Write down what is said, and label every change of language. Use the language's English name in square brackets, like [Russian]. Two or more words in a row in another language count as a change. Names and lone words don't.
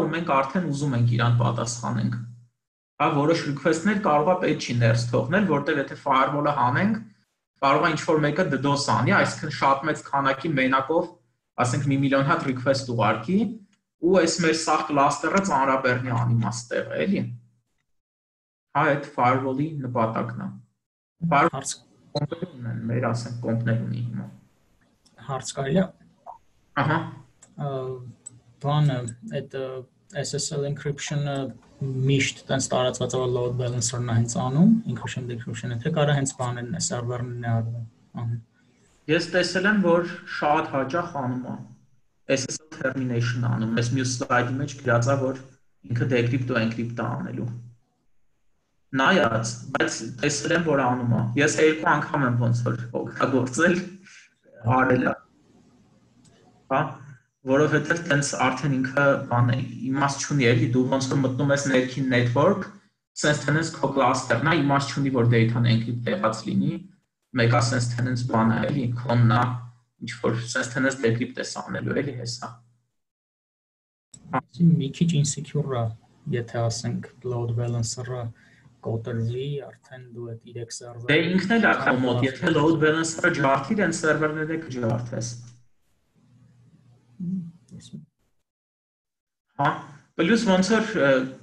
[Armenian] ու մենք արդեն ուզում ենք իրան պատասխանենք։ Հա, որոշ request-ներ կարող է պետք չի ներս թողնել, որտեղ եթե firewall-ը հանենք, կարող է ինչ-որ մեկը DDoS անի, այսինքն շատ մեծ քանակի մենակով, ասենք 1 միլիոն հատ request ուղարկի, ու այս մեր սաղ cluster-ը ծանրաբեռնի անիմաստեղ, էլի։ Հա, այդ firewall-ի նպատակն է։ Հարց կոմպներ մեր ասենք կոմպներ ունի հիմա։ Հարց կարելի է։ Ահա։ Բանը այդ [English] SSL encryption- [Armenian] ը միշտ տենց տարածված է [English] load balancer- [Armenian] ն է հենց անում, [English] encryption decryption- [Armenian] ը, թե կարա հենց բաներն է, սերվերներն է արվում։ Ես տեսել եմ, որ շատ հաճախ անում է [English] SSL termination [Armenian] անում, այս մյուս slide-ի մեջ գրած է, որ ինքը decrypt ու encrypt է անելու։ Նայած, բայց տեսել եմ, որ անում է։ Ես 2 անգամ եմ ոնց որ օգտագործել, արել է։ Հա, որովհետև տենց արդեն ինքը բան է, իմաստ չունի էլի, դու ոնց որ մտնում ես ներքին network, sense tenants քո cluster-ն է, իմաստ չունի, որ data-ն encrypt եղած լինի, մեկա sense tenants բան է էլի, clone-ն է, ինչ որ sense tenants decrypt է անելու էլի հեսա։ Մի քիչ insecure է, եթե ասենք [English] load balancer- [Armenian] ը կոտրվի, արդեն դու այդ 3 սերվեր։ Դե ինքն էլ է կոմոդ, եթե [English] load balancer- [Armenian] ը ջարդիր, այն սերվերները կջարդես։ Հա, պլյուս ոնց որ